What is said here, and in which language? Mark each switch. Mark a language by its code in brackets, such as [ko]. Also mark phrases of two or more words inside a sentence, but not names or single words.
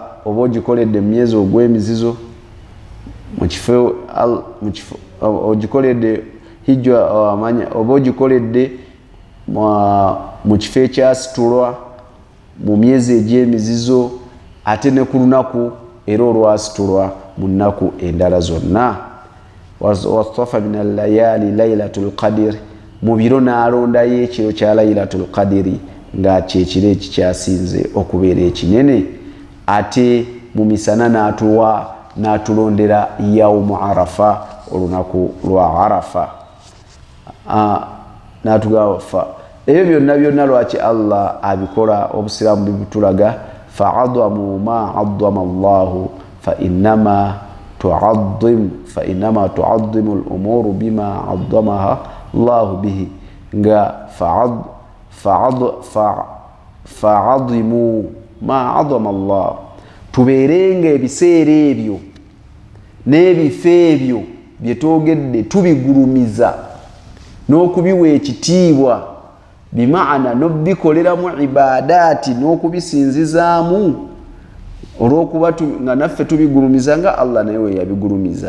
[lg] Oba ogikoledde mu myezi ogw'emizizo, mu kifo ogikoledde hijja amanya, oba ogikoledde mu kifo ekyasitulwa mu myezi egy'emizizo, ate ne ku lunaku era olwasitulwa mu nnaku endala zonna. [ar] واصطفى من الليالي ليلة القدر, [lg] mu biro n'alondayo ekiro kya [ar] ليلة القدر [lg] nga kyekiro ekikyasinze okubeera ekinene. Ate mu misana n'atulondera [ar] يوم عرفة, [lg] olunaku lwa Arafa. N'atugamba ebyo byonna lwaki Allah abikola? [ar] Obusiraamu bibitulaga فعظموا ما عظم الله فإنما تعظم الأمور بما عظمها الله به, nga فعظموا ما عظم الله. [lg] Tubeerenga ebiseera ebyo n'ebifo ebyo bye twogedde tubigulumiza n'okubiwa ekitiibwa, bimaana n'obikoleramu ibadaati n'okubisinzizaamu, olw'okuba nga naffe tubigulumiza nga Allah naye we yabigulumiza.